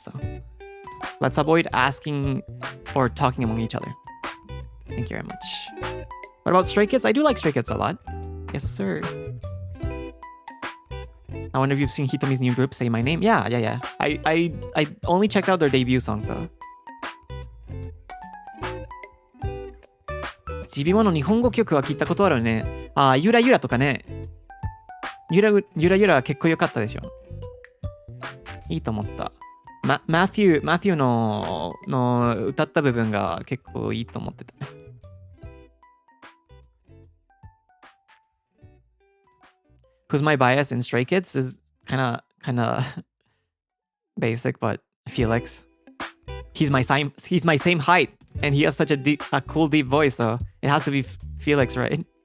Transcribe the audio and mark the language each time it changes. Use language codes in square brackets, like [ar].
[en] So let's avoid asking or talking among each other. Thank you very much. What about Stray Kids? I do like Stray Kids a lot. Yes, sir. I wonder if you've seen Hitomi's new group, Say My Name. Yeah. I only checked out their debut song though. [ja] GB1 の日本語曲は聞いたことあるね。ゆらゆらとかね。ゆらゆらは結構良かったでしょ。いいと思った。マテューの歌った部分が結構いいと思ってたね。 [en] Who's my bias in Stray Kids is kind of basic, but Felix. He's my same height, and he has such a cool deep voice, so it has to be Felix, right?